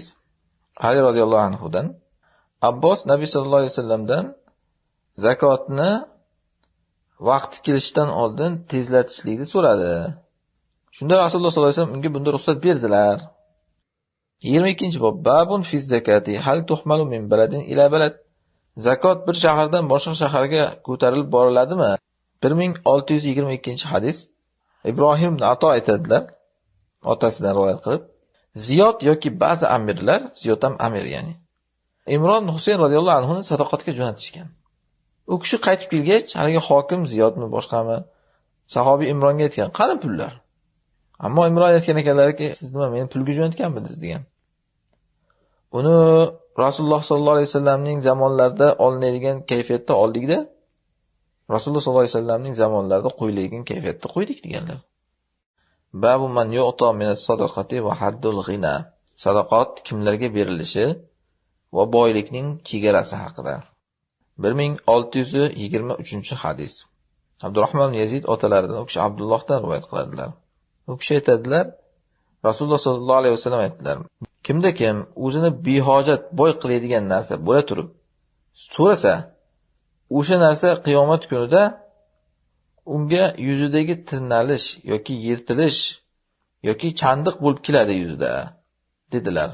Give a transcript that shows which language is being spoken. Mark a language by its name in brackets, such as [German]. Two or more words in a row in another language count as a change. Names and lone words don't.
[Uzbek] Ali [Arabic] رضي الله عنه, [Uzbek] Abbos Nabiy [Arabic] صلى الله عليه وسلم [Uzbek] zakotni vaqti kelishidan oldin tezlatishlikni so'radi. Shunda Rasululloh [Arabic] صلى الله عليه وسلم [Uzbek] unga bunda ruxsat berdilar. 22-bob. [Arabic] باب في زكاة هل تحمل من بلد إلى بلد. [Uzbek] Zakot bir shahardan boshqa shaharga ko'tarilib boriladimi? 1622-hadis. Ibrohim ibn Ato aytadilar, otasidan rivoyat qilib, Ziyod yoki ba'zi amirlar, Ziyod ham amir ya'ni, Imron Husayn [Arabic] رضي الله عنه [Uzbek] sadaqatga jo'natishgan. U kishi qaytib kelgach, haligi hokim Ziyodmi boshqami sahobiy Imronga aytgan, "Qani pullar?" Ammo Imron aytgan ekanlarki, "Siz nima meni pulga jo'natganmidingiz?" degan. Uni Rasululloh [Arabic] صلى الله عليه وسلم [Uzbek] zamonlarida olinadigan kayfiyatda oldikda, Rasululloh [Arabic] صلى الله عليه وسلم [Uzbek] zamonlarida qo'yiladigan kayfiyatda qo'ydik deganlar. [Arabic] باب من يعطى من الصدقة وحد الغنى. [Uzbek] Sadaqat kimlarga berilishi va boylikning chegarasi haqida. 1623-hadis. Abdurrahmon ibn Yazid otalaridan, u kishi Abdullohdan rivoyat qiladilar. U kishi aytadilar, Rasululloh [Arabic] صلى الله عليه وسلم [Uzbek] aytdilar: kimda kim o'zini behojat boy qiladigan narsa bo'la turib so'rasa, o'sha narsa qiyomat kunida unga yuzidagi tirnalish yoki yirtilish yoki chandiq bo'lib keladi yuzida, dedilar.